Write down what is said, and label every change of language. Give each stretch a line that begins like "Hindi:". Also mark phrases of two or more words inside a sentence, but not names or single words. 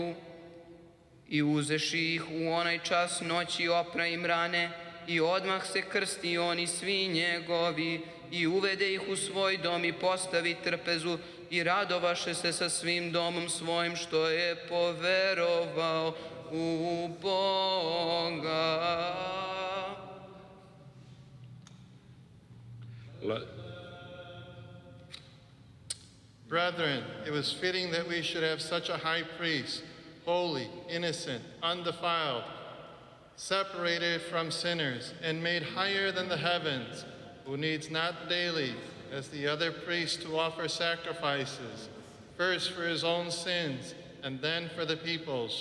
Serbian: I uzeši ih u onaj čas noći opra im rane i odmah se krsti on i svi njegovi i uvede ih u svoj dom i postavi trpezu i radovaše se sa svim domom svojim što je poverovao u Boga.
English: Brethren, it was fitting that we should have such a high priest, holy, innocent, undefiled, separated from sinners, and made higher than the heavens, who needs not daily, as the other priests, to offer sacrifices, first for his own sins, and then for the people's.